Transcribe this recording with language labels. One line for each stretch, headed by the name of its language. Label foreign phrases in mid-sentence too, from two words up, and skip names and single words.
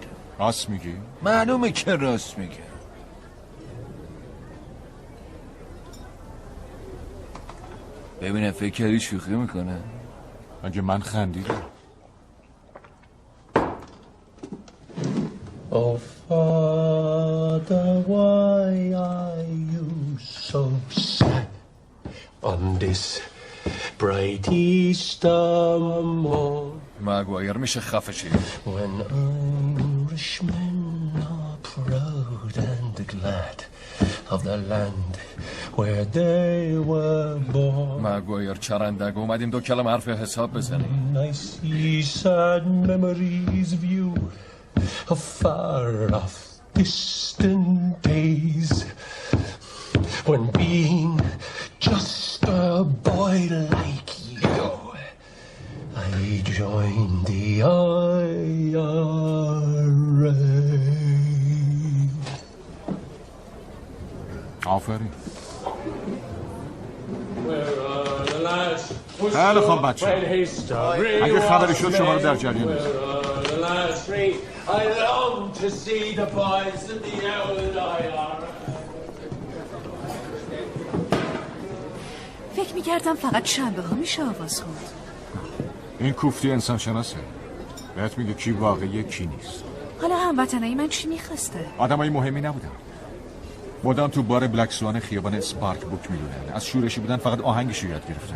Persian: راست میگی؟ معلومه که راست میگه. ببینم فکر کردی شوخی میکنه. اگه من خندیدم
English: Oh, Father, why are you so sad on this bright Easter morn?
Persian: مگوایر میشه خفه شی.
English: When Irishmen are proud and glad of the land where they were born.
Persian: مگوایر چرندگ اومدیم 2 کلمه حرف حساب بزنیم.
English: I see sad memories of you of far off distant days when being just a boy like you I joined the IRA.
Persian: آفرین. خیلی خوب بچه، اگه خبری شد شما رو در جریان است.
English: I long to see the boys in the old IRA.
Persian: فکر میکردم فقط شنبه ها میشه آواز خوند. این کوفتی انسان شناسه، بهت میگه کی واقعیه کی نیست. حالا هموطنای من چی میخواسته؟ آدمای مهمی نبودن، مدام تو بار بلک سوان خیابان اسپارک بوک میلونن، از شورشی بودن فقط آهنگش رو یاد گرفتن.